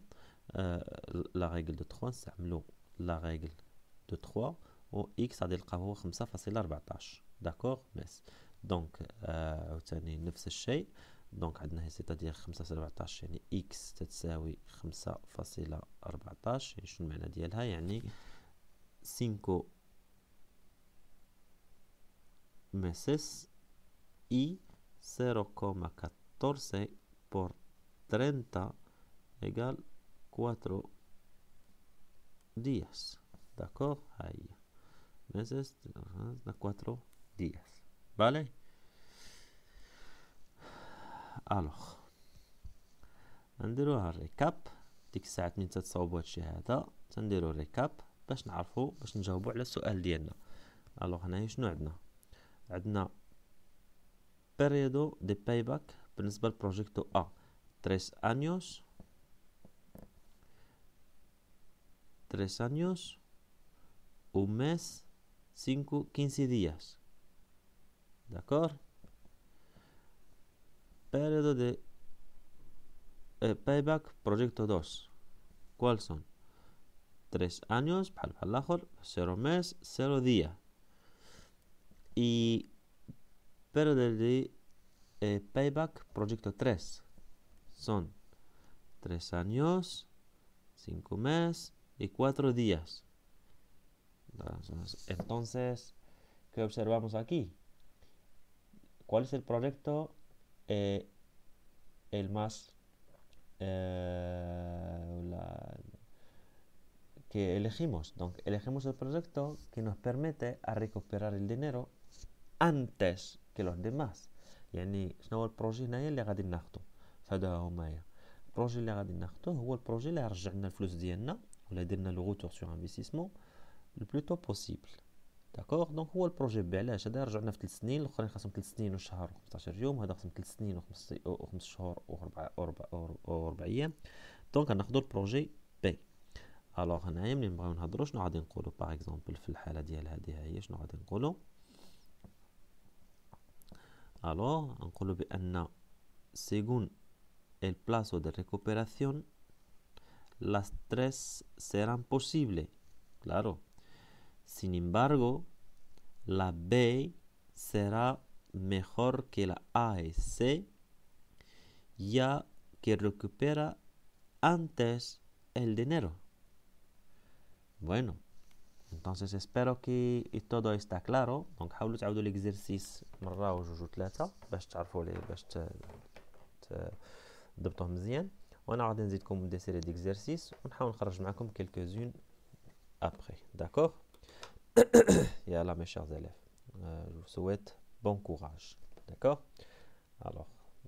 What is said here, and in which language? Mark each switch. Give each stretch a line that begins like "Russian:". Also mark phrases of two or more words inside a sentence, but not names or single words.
French: la règle de 3
Arabic: نستعملو
French: la règle de 3
Arabic: و اكس غادي نلقاو هو 5.14. داكوغ؟ ميس دونك عاوتاني نفس الشيء. دونك عندنا هي سيتادير 5.14 يعني اكس تتساوي 5.14. يعني شنو المعنى ديالها؟ يعني
Spanish: 5 meses y 0,14 por 30 égale 4 días. d'accord? هاي meses 4 días. vale?
Arabic: الوغ نديروها الريكاب. ديك الساعات من تتصاوبوا هادشي هذا تنديرو الريكاب باش نعرفو باش نجاوبو على السؤال ديالنا. الوغ هنايا شنو عندنا
Spanish: periodo de payback
Arabic: بالنسبة لبروجيكتو
Spanish: A 3 años un mes 15 días. d'accord? periodo de payback proyecto 2 ¿cuáles son? 3 años
Arabic: بحال الآخر
Spanish: 0 mes 0 día. Y periodo de payback proyecto 3 son 3 años, 5 meses y 4 días. Entonces, ¿qué observamos aquí? ¿Cuál es el proyecto el más que elegimos? Donc, elegimos el proyecto que nos permite a recuperar el dinero antes que los demás.
Arabic: يعني شنو هو البروجي هنايا اللي غادي ناخدو؟ فهذا هما هي البروجي اللي غادي ناخدو هو البروجي اللي يرجع لنا الفلوس ديالنا ولا يدير لنا
French: le retour sur investissement le plutôt possible. d'accord donc
Arabic: هو البروجي بي علاش هذا رجعنا في 3 سنين، الاخرين خاصهم 3 سنين وشهر و15 يوم، هذا خاصهم 3 سنين و5 شهور و4 ايام. دونك غناخدو البروجي بي. الوغ هنايا ملي نبغيو نهضرو شنو غادي نقولو؟
French: par exemple
Arabic: في الحاله ديال هذه هي شنو غادي نقولو؟ الوغ نقولو بان
Spanish: según el plazo de recuperación las tres serán posibles, claro. Sin embargo, la B será mejor que la A y C, ya que recupera antes el dinero. Bueno, entonces espero que todo está claro.
Arabic: Donc حاولوا تعاودوا l'exercice مرة وجوج وثلاثة باش تعرفوا ليه باش تضبطوه مزيان. وانا غادي نزيدكم
French: des séries d'exercices
Arabic: ونحاول نخرج معكم
French: quelques-unes après. D'accord? Yalla mes chers élèves, je vous souhaite bon courage. D'accord? Alors